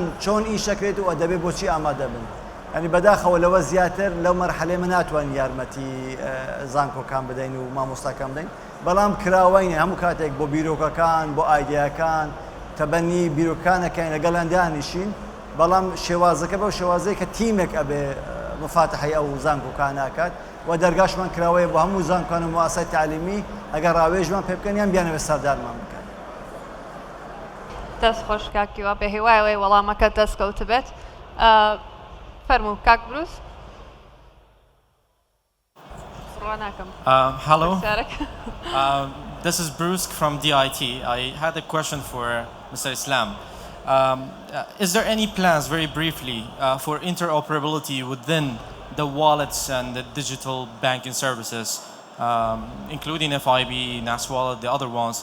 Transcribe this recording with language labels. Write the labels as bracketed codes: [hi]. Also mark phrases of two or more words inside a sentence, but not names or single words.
[ckb] چۆن ئیشەکرێت و دەبێت بۆچی ئامادە بن ینی بەداخەوە لەوە زیاتر لەو مەرحەلێ من ناتوانین یارمەتی زانکۆکان بدەین و مامۆستاکان بدەین بەڵام کراوەینە هەموو کاتێک بۆ بیرۆکەکان بۆ ئایدیاکان تەبەنی بیرۆکانەکەین لەگەڵیان دانیشین بەڵام شێوازەکە بەو شێوازەیە کە تیمێک ئەبێ مفاتحی ئەو زانکۆکان ناکات و دەرگاشمان کراوەیە بۆ هەموو زانکۆکان و مواسسەی تعلیمی ئەگەر ڕاوێژمان پێ بکەن یان بیانەوێت سەردارمان بکەن دەست خۆش کاکیوە بە هیوایەوەی وەڵامەکە دەستکەوت بێت فەرموو کاک بروس [en] Hello. This is Bruce from DIT. I had a question for Mr. Islam. Is there any plans, very briefly, for interoperability within the wallets and the digital banking services, including FIB, NAS Wallet, the other ones?